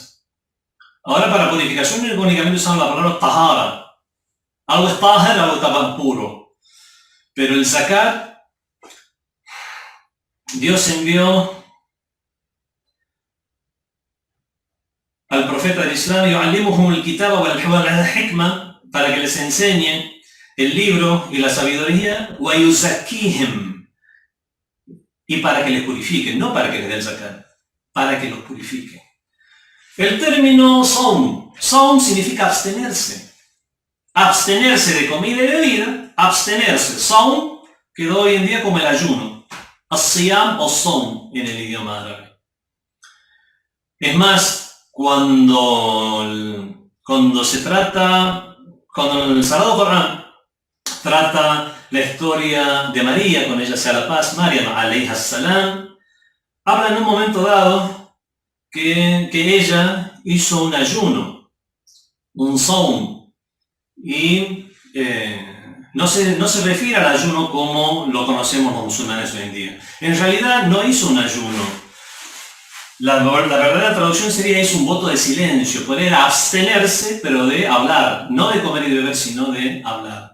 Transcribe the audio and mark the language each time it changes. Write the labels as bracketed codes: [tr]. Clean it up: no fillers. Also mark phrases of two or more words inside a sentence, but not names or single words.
[es] Ahora, para purificación únicamente usamos la palabra tahara. Algo es tahar, algo está puro. Pero el zakat, Dios envió al profeta del Islam, [ar] يعلمهم الكتاب والحكمة, [es] para que les enseñe el libro y la sabiduría, [ar] ويزكيهم, [es] y para que les purifiquen, no para que les dé el zakat, para que los purifiquen. El término saum significa abstenerse. Abstenerse de comida y bebida, abstenerse. Saum quedó hoy en día como el ayuno. As-siyam o saum en el idioma árabe. Es más, cuando el Sagrado Corán trata la historia de María, con ella sea la paz, [ar] مريم عليها السلام, [es] habla en un momento dado que ella hizo un ayuno, un saum, y no se refiere al ayuno como lo conocemos los musulmanes hoy en día. En realidad no hizo un ayuno. La verdadera traducción sería hizo un voto de silencio, poder abstenerse, pero de hablar, no de comer y beber, sino de hablar.